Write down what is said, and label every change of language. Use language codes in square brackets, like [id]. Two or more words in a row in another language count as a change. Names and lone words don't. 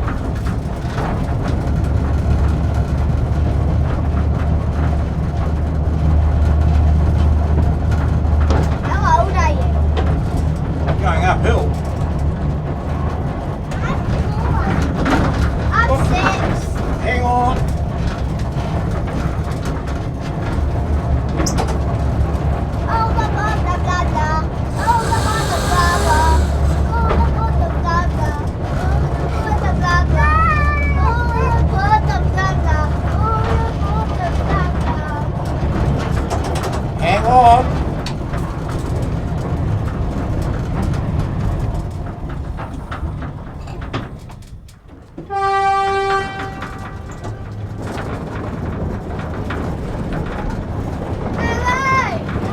[en] How old are you? Going uphill. I'm 6. Hang on. Oh, the bada bada. Oh, the bada bada. Oh, the bada bada. Oh, the bada bada. Oh, the bada bada. Oh, the bada bada. Hang on. Hey!